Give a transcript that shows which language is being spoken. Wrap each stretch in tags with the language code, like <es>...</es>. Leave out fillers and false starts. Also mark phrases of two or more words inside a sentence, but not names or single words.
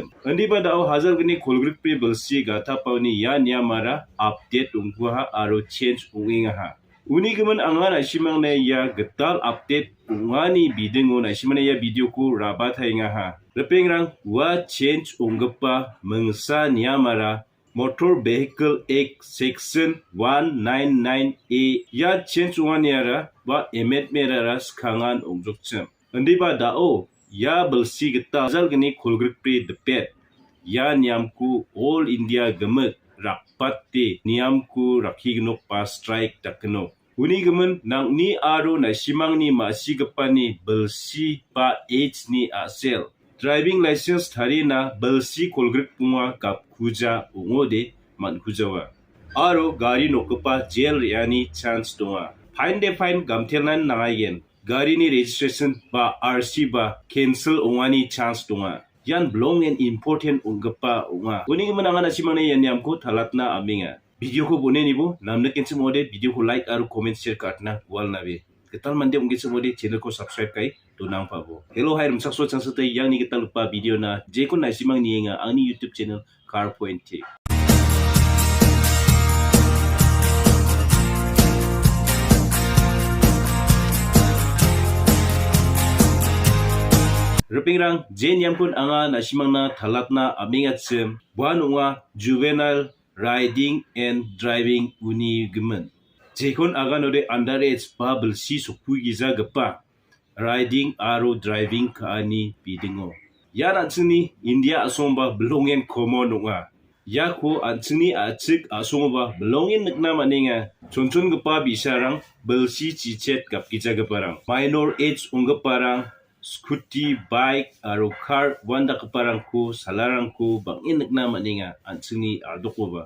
<grt>Andi ba dao hajar geni kolgrikri belsi gata pauni ya niamara update ungguha aro change unginga ha. Uni gemen angan asimang na ya getal update ungani bidingo na asimang ya video ko rabat hainga ha. Repengrang wa change unggepa mengsa niamara Motor Vehicle Act Section 199A ya change unganiara wa emet merara skangan ungjokcem. Andi ba dao ya belsi getal zal geni kolgrikpri depet ya niamku All India gemet rakpatte niamku rakhignok pa strike takno. Uni gemen nang ni aro na simang ni masigapani belsi pa age ni asel.</grt> <en>Driving license</en> <grt>thari na belsi kolgrik punga kap kuja ungode man kujawa. Aro gari nokpa jail yani chance donga. Fine de fine gamtelnan nangayen. Gari ni registration ba RC ba cancel ungani chance donga. Yan blong</grt> <en>and important</en> <grt>ungapa unga. Uni menangan asimang yan yamko talatna aminga. Video ko bone nibo namna kense mode video ko like aro</grt> <en>comment share</en> <grt>katna wal nabe. Ketal mande ungge mode channel ko subscribe kai to nang pabo.</grt> <en>Hello hi</en> <grt>rumsak so chang sate yang ni ketal lupa video na je ko na simang nienga ang ni</grt> <en>YouTube channel</en> <grt>Car Point T. Repingrang jen yang pun anga na simang na talat na amingat sem buan unga</grt> <en>juvenile riding and driving</en> <grt>uni gemen. Jekon agan ode underage pa belsi sukui giza gepa riding aro driving kaani bidingo. Ya atsini India asomba belongen common unga. Ya ko atsini atsik asomba belongen nekna maninga. Chonchon gepa bisarang belsi cicet gap giza geparang.</grt> <en>Minor age</en> <grt>unggeparang</grt> <en>scooty, bike,</en> <grt>aro car, wanda keparangku, salarangku, bangin nekna maninga, ansini ardoko ba.</grt>